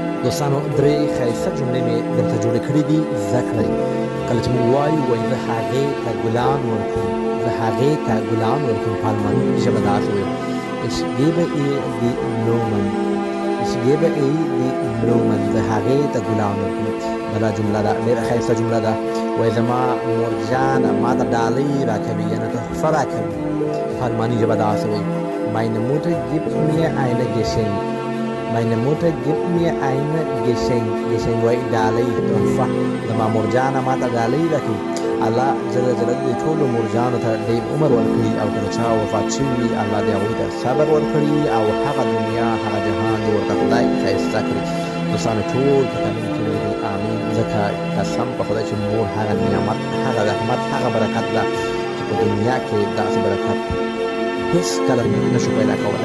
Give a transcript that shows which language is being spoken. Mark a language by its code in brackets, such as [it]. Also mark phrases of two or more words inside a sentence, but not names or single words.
[ps] دوستانو درې ښایسته جملې مې درته جوړې کړې دي زده کړئ. کله چې موږ وایو زه هغې ته ګلان ورکوم، زه هغې ته ګلان ورکوم، په الماني ژبه داسې وایو [de] Ich gebe ihr die Blumen. Ich gebe ihr die Blumen. [ps] زه هغې ته ګلان ورکوم. بله جمله ده ډېره ښایسته جمله ده، وایي زما مورجانه ما ته ډالۍ راکوي، یعنې تحفه راکوي، په الماني ژبه داسې وایي [de] Meine Mutter gibt mir eine Geschenk. Meine Mutter gibt mir ein Geschenk. [ps] Geschenk وایي ډالۍ، تحفه. زما مورجانه ما ته ډالۍ راکوي. الله جل جلاله دې ټولو مورجانو ته ډېر عمر ورکړي، او کله چا وفات شوي وي الله دې هغوی ته صبر ورکړي، او هغه دنیا هغه جهان دې ورته خدای ښایسته کړي. دوستانو ټول په کامل کې ویلي امین، ځکه قسم په خدای چې مور هغه نعمت، هغه رحمت، هغه برکت ده چې په دنیا کې داسې برکت هېڅ کله نشو پیدا کولی.